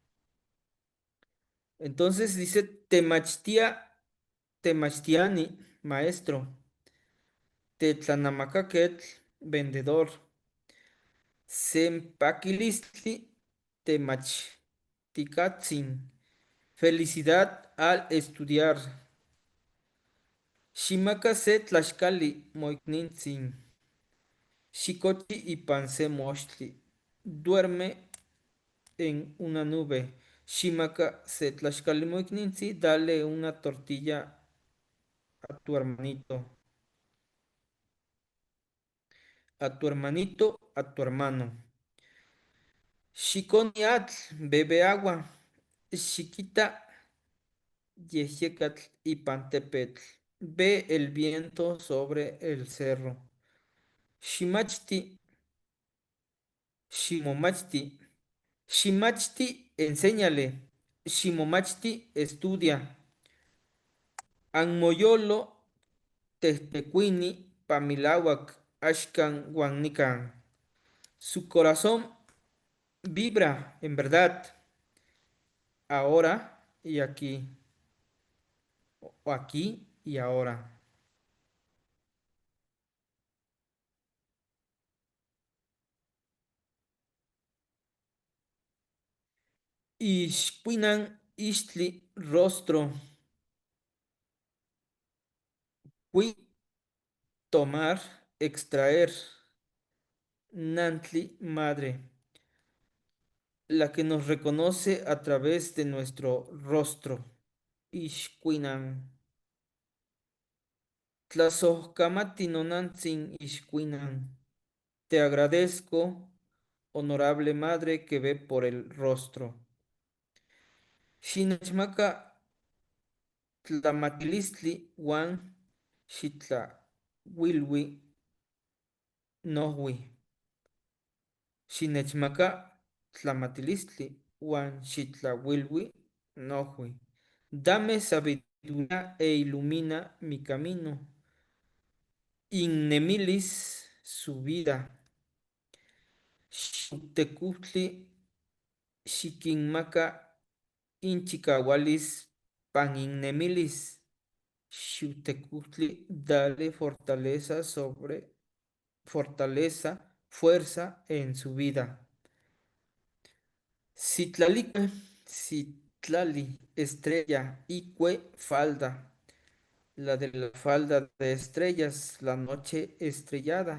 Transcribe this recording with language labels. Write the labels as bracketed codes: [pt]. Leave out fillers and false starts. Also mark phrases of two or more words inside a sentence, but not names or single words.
[es] Entonces dice temachtiani, maestro. Tetlanamacaquetl, vendedor. [nah] Sempakilistli temachticatzin. [es] Felicidad al estudiar. [nah] Shimaka se tlaxcali moiknintzin. Xicotli y panse mochtli. [es] Duerme en una nube. [nah] Shimaka se tlaxcali moiknintzin. [es] Dale una tortilla a tu hermanito. A tu hermanito, a tu hermano. Xiconiatl, bebe agua. [nah] Chiquita, Yejecatl y Pantepetl. [es] Ve el viento sobre el cerro. [nah] Shimachti, Shimomachti. [es] Shimachti, enséñale. Shimomachti, estudia. [nah] Anmoyolo, Tehtecuini, Pamilawak, Ashkan, Guanican. [es] Su corazón vibra, en verdad, ahora y aquí, o aquí y ahora. [nah] Ishpinan, Ishtli, rostro. [es] Fui tomar, extraer. Nantli, madre, la que nos reconoce a través de nuestro rostro. [nah] Ishkuinan. Tlazohkamati nonantzin ishkuinan. [es] Te agradezco, honorable madre que ve por el rostro. [nah] Shinachmaka tlamatilistli wan shitla wilwi nohwi. Shinechmaka tlamatilistli uan xitlauilui nohui. [es] Dame sabiduría e ilumina mi camino. Innemilis su vida. [nah] Xutecutli xiquinmaca inchicahualis pan innemilis. [es] Xutecutli dale fortaleza, fuerza en su vida. Citlalique, Citlali, estrella, Icue, falda, la de la falda de estrellas, la noche estrellada.